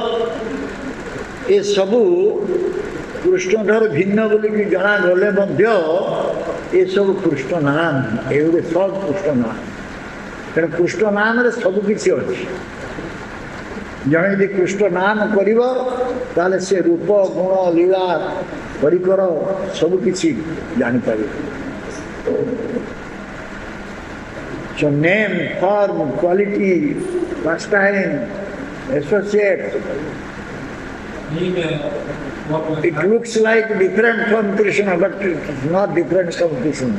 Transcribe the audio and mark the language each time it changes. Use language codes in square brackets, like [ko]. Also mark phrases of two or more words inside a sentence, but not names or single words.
[or] ଏସବୁ କୃଷ୍ଣଠାରୁ ଭିନ୍ନ ବୋଲିକି ଜଣାଗଲେ ମଧ୍ୟ ଏସବୁ କୃଷ୍ଣ ନାମ, ଏଗୁଡ଼ିକ ସବୁ କୃଷ୍ଣ ନାମ। ତେଣୁ କୃଷ୍ଣ ନାମରେ ସବୁକିଛି ଅଛି। ଜଣେ ଯଦି କୃଷ୍ଣ ନାମ କରିବ ତାହେଲେ ସେ ରୂପ, ଗୁଣ, ଲୀଳା, ପରିକର ସବୁକିଛି ଜାଣିପାରିବ। [en] So name, form, quality, pastime, associate. It looks like different from Krishna, but it's not different from Krishna.